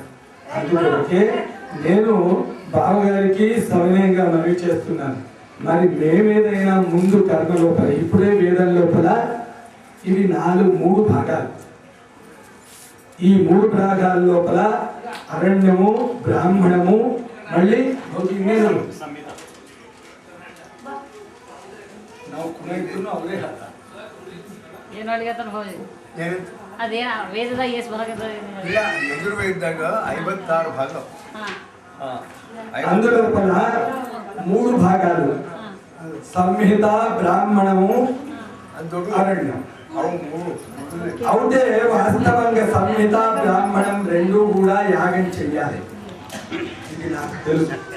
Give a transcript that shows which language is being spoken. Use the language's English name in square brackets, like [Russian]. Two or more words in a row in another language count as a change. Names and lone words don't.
[Telugu] అందుకే నేను బావగారికి సవినయంగా మనవి చేస్తున్నాను. మరి మేమేదైనా ముందు కర్మ లోపల, ఇప్పుడే వేదం లోపల ఇవి 3 భాగాలు. ఈ 3 భాగాల లోపల అరణ్యము, బ్రాహ్మణము, మళ్ళీ [Kannada] ಅದೇ ವೇದದಾಗ ಎಷ್ಟು ಬರಕತ್ತ ಇಲ್ಲ ಯಜುರ್ವೇದದಾಗ 56 ಭಾಗ [Telugu] అందులో 3 భాగాలు సంహిత, బ్రాహ్మణము, అరణ్యం. అవుతే వాస్తవంగా సంహిత, బ్రాహ్మణం 2 కూడా యాగం చెయ్యాలి. ఇది నాకు తెలుసు.